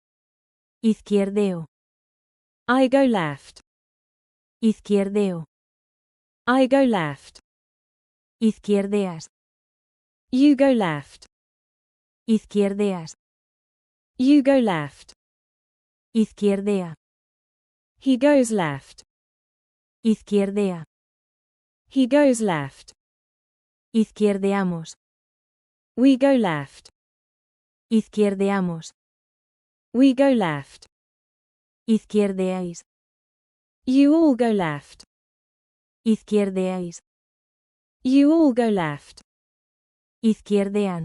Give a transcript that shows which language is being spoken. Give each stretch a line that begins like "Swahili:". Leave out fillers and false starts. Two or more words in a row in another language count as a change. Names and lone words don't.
Spanish: Izquierdeo.
English: I go left.
Spanish: Izquierdeo.
English: I go left.
Spanish: Izquierdeas.
English: You go left.
Spanish: Izquierdeas.
English: You go left.
Spanish: Izquierdea.
English: He goes left.
Spanish: Izquierdea.
English: He goes left.
Spanish: Izquierdeamos.
English: We go left.
Spanish: Izquierdeamos.
English: We go left.
Spanish: Izquierdeáis.
English: You all go left.
Spanish: Izquierdeáis.
English: You all go left.
Spanish: Izquierdean.